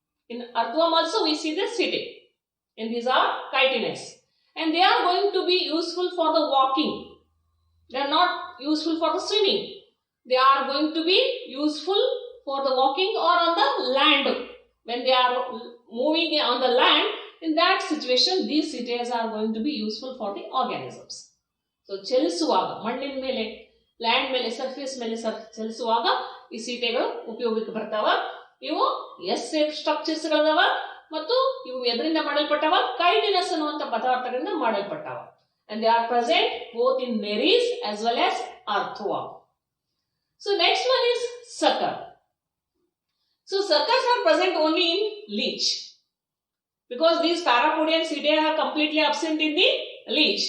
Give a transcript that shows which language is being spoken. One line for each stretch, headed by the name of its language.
English: In earthworm also we see the setae, and these are chitinous, and they are going to be useful for the walking. They are not useful for the swimming. They are going to be useful for the walking or on the land. When they are moving on the land, in that situation these setae are going to be useful for the organisms.
Kannada: So ಚಲಿಸುವಾಗ ಮಣ್ಣಿನ ಮೇಲೆ land ಮೇಲೆ surface ಮೇಲೆ ಚಲಿಸುವಾಗ ಈ ಸೀಟೆಗಳು ಉಪಯೋಗಕ್ಕೆ ಬರ್ತಾವ. ಇವು ಎಸ್ ಶೇಪ್ ಸ್ಟ್ರಕ್ಚರ್ಸ್ ಗಳದಾವ ಮತ್ತು ಇವು ಎದರಿಂದ ಮಾಡಲ್ಪಟ್ಟವ ಕೈಟಿನಸ್ ಅನ್ನುವಂತ ಪದಾರ್ಥಗಳಿಂದ ಮಾಡಲ್ಪಟ್ಟವ.
English: And they are present both in Nereis as well as earthworm. So next one is sucker. So suckers are present only in leech because these parapodia and setae are completely absent in the leech.